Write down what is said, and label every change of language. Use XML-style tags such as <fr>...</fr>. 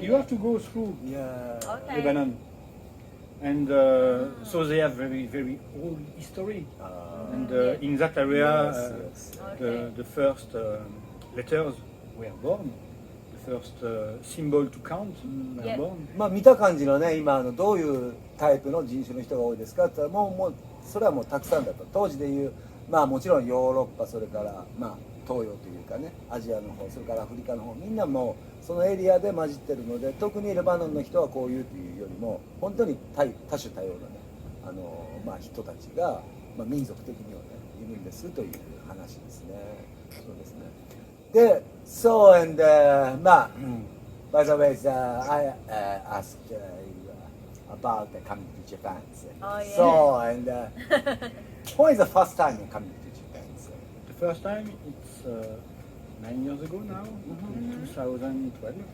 <en>you have to go through Yeah. Lebanon, and so they have very very old history. And in that area, Yes, yes. the first letters were born. The first symbol to count were Yeah. born.</en> <ja>まあ見た感じのね、今どういうタイプの人種の人が多いですかって言ったらもうそれはもうたくさんだと。当時でいうまあもちろんヨーロッパ、それからまあ東洋というかね、アジアの方、それからアフリカの方、みんなもうそのエリアで混じってるので、特にレバノンの人はこういうというよりも本当に多種多様なね、まあ人たちが、まあ、民族的にはねいるんですという話ですね。そうですね。</ja> <en>で、so andまあ、by the way, I asked you about coming to Japan. Oh, yeah. So and when is the first time you're coming to Japan? The first time it's 9 years ago now, 2012,</en>